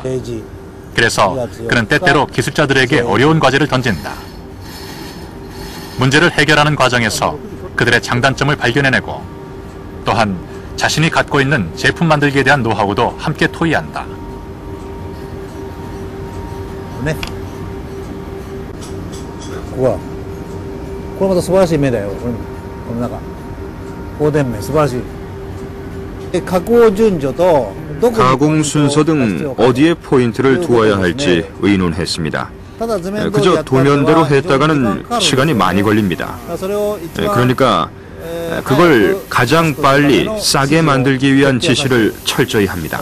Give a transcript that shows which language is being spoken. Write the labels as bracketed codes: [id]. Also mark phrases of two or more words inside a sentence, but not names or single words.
[ko] 그래서 그는 때때로 기술자들에게 어려운 과제를 던진다. 문제를 해결하는 과정에서 그들의 장단점을 발견해내고 또한 자신이 갖고 있는 제품 만들기에 대한 노하우도 함께 토의한다. 네. [ja] これまた素晴らしい目だよ。この中。放電目素晴らしい。加工順序と [ko] 가공 순서 등 어디에 포인트를 두어야 할지 의논했습니다. 그저 도면대로 했다가는 시간이 많이 걸립니다. 그러니까 그걸 가장 빨리 싸게 만들기 위한 지시를 철저히 합니다.